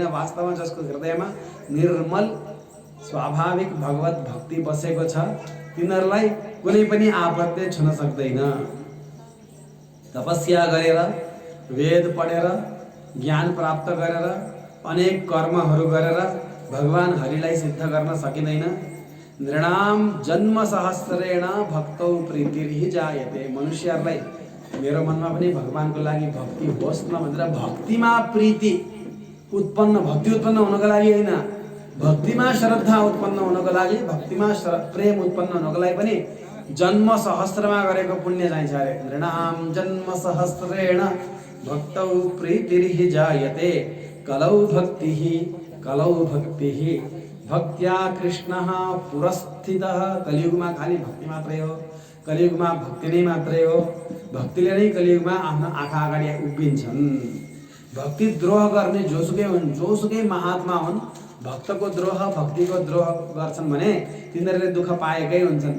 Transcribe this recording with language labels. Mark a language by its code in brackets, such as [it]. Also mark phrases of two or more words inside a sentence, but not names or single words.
[ne] वास्तवमा जसको हृदयमा निर्मल स्वाभाविक भगवत भक्ति बसेको छ तिनीहरूलाई कुनै पनि आपतले छुन सक्दैन। तपस्या गरेर, वेद पढेर, ज्ञान प्राप्त गरेर, अनेक कर्महरू गरेर भगवान हरिलाई सिद्ध गर्न सकिँदैन। [sa] नृणाम जन्म सहस्रेण भक्तौ प्रीतिर्हि जायते। [ne] मनुष्यहरूलाई मेरो मनमा पनि भगवानको लागि भक्ति होस् न भनेर भक्तिमा प्रीति उत्पन्न, भक्ति उत्पन्न हुनको लागि होइन, भक्तिमा श्रद्धा उत्पन्न हुनको लागि, भक्तिमा प्रेम उत्पन्न हुनको लागि पनि जन्म सहस्रमा गरेको पुण्य चाहिन्छ अरे। [sa] नृणाम जन्म सहस्रेण भक्तौ प्रीतिर्हि जायते कलौ भक्तिः कलौ भक्तिः भक्त्या कृष्णः पुरस्थितः। [ne] कलियुगमा खाली भक्ति मात्रै हो, कलियुगमा भक्ति नै मात्रै हो। भक्तिले नै कलियुगमा आफ्नो आँखा अगाडि उभिन्छन्। भक्ति द्रोह गर्ने जोसुकै हुन्, जोसुकै महात्मा हुन्, भक्तको द्रोह, भक्तिको द्रोह गर्छन् भने तिनीहरूले दुःख पाएकै हुन्छन्।